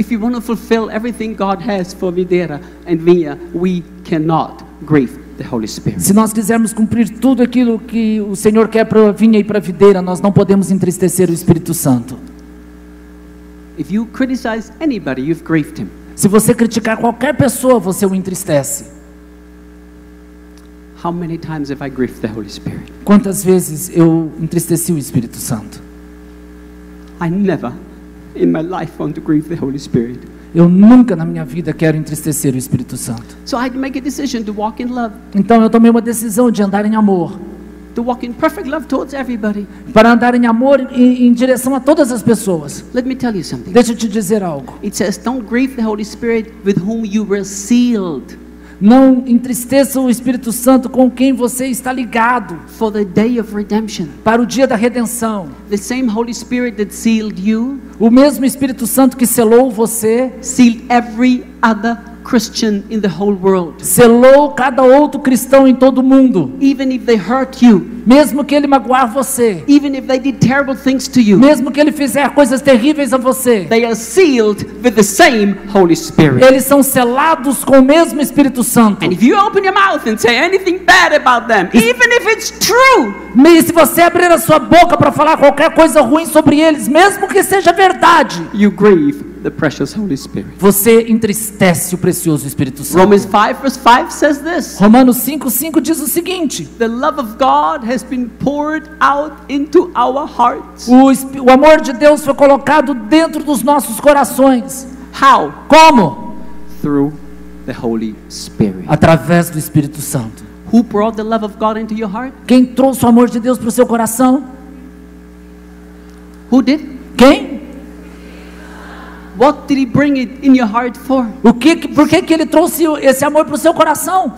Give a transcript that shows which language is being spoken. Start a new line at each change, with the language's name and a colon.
English: If you want to fulfill everything God has for Videra and Vinha, we cannot grieve the Holy Spirit.
Portuguese: Se nós quisermos cumprir tudo aquilo que o Senhor quer para a vinha e para a videira, nós não podemos entristecer o Espírito Santo.
English: If you criticize anybody, you've grieved him.
Portuguese: Se você criticar qualquer pessoa, você o entristece.
English: How many times have I grieved the Holy Spirit?
Portuguese: Quantas vezes eu entristeci o Espírito Santo?
English: I never in my life want to grieve the Holy Spirit.
Portuguese: Eu nunca na minha vida quero entristecer o Espírito Santo.
English: So I had to make a decision to walk in love,
Portuguese: Então eu tomei uma decisão de andar em amor,
English: to walk in perfect love towards everybody.
Portuguese: para andar em amor em direção a todas as pessoas.
English: Let me tell you something.
Portuguese: Deixa eu te dizer algo.
English: It says, don't grieve the Holy Spirit with whom you were sealed
Portuguese: Não entristeça o Espírito Santo com quem você está ligado
English: for the day of redemption.
Portuguese: para o dia da redenção.
English: The same Holy Spirit that sealed you,
Portuguese: O mesmo Espírito Santo que selou você,
English: sealed every other Christian in the whole world.
Portuguese: selou cada outro cristão em todo o mundo.
English: Even if they hurt you,
Portuguese: Mesmo que ele magoar você,
English: even if they did terrible things to you,
Portuguese: mesmo que ele fizer coisas terríveis a você,
English: they are sealed with the same Holy Spirit.
Portuguese: eles são selados com o mesmo Espírito Santo.
English: And if you open your mouth and say anything bad about them, even if it's true,
Portuguese: E se você abrir a sua boca para falar qualquer coisa ruim sobre eles, mesmo que seja verdade,
English: you grieve the precious Holy Spirit.
Portuguese: você entristece o precioso Espírito Santo.
English: Romans 5 verse 5 says this:
Portuguese: Romanos 5:5 diz o seguinte:
English: the love of God has been poured out into our hearts.
Portuguese: o amor de Deus foi colocado dentro dos nossos corações.
English: How?
Portuguese: Como?
English: Through the Holy Spirit.
Portuguese: Através do Espírito Santo.
English: Who brought the love of God into your heart?
Portuguese: Quem trouxe o amor de Deus para o seu coração?
English: Who did?
Portuguese: Quem?
English: What did he bring it in your heart for?
Portuguese: Por que ele trouxe esse amor para o seu coração?